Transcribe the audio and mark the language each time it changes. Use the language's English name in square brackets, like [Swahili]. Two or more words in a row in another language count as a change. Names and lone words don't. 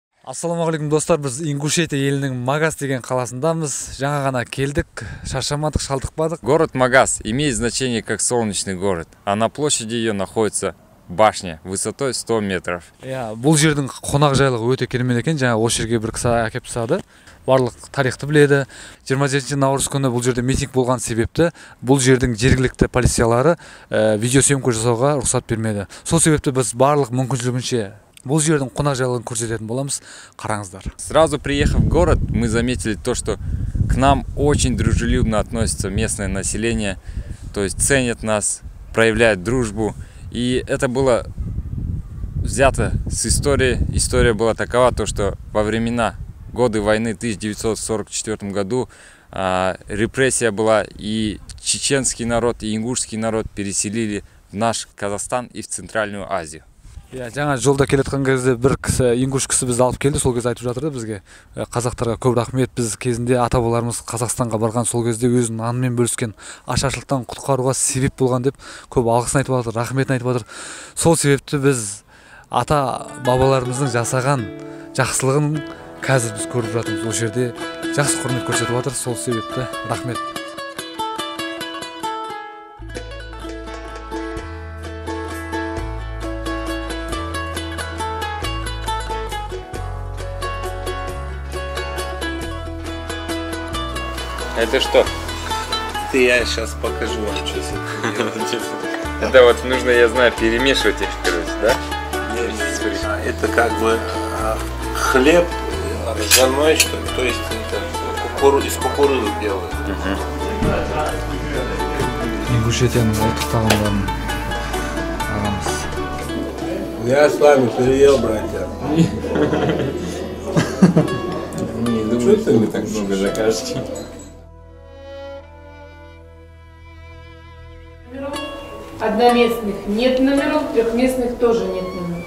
[Kazakh] Ассалаумағалейкум достар, біз Ингушетия елінің Магас деген қаласындамыз. Жаңа ғана келдік, шаршамадық, шалдықпадық. [Russian] Город Магас имеет значение как солнечный город, а на площади ее находится башня высотой 100 метров. [Kazakh] Бұл жердің қонақ жайлығы өте керемет екен. Жаңа осы жерге бір кісі әкеп тастады. Барлық тарихты біледі. 27 наурыз күні бұл жерде митинг болған себепті бұл жердің жергілікті полициялары видеосъемка жасауға рұқсат бермеді. Сол себепті біз барлық мүмкіншілігінше бұл жердің қонақ жайлығын көрсететін боламыз. Қараңыздар. [Russian] Сразу приехав в город, мы заметили то, что к нам очень дружелюбно относится местное население, то есть ценят нас, проявляют дружбу. И это было взято с истории. История была такова, то, что во времена годы войны в 1944 году репрессия была, и чеченский народ, и ингушский народ переселили в наш Казахстан и в Центральную Азию. [Kazakh] Жаңа жолда келеткен кезде бір кісі, ингуш кісі бізді алып келді, сол кезде айтып жатырды бізге. Қазақтарға көп рахмет, біз кезінде ата-бабаларымыз Қазақстанға барған, сол кезде өзінің нанымен бөліскен, ашаршылықтан құтқаруға себеп болған деп көп алғысын айтып жатыр, рахметін айтып жатыр. Сол себепті біз ата-бабаларымыздың жасаған жақсылығын қазір біз көріп жатырмыз. Ол жерде жақсы құрмет көрсетіп жатыр, сол себепті рахмет. [Russian] Это что? Это я сейчас покажу вам, что с этим делать. Это вот нужно, я знаю, перемешивать их, короче, да? Это как бы хлеб ржаной, что ли, то есть это из кукурузы делают. [Kazakh] Ингушетияның ұлттық тағамдарын аламыз. [Russian] Я с вами переел, братья. Не думаю, что вы так много закажете. Одноместных нет номеров, трехместных тоже нет номеров.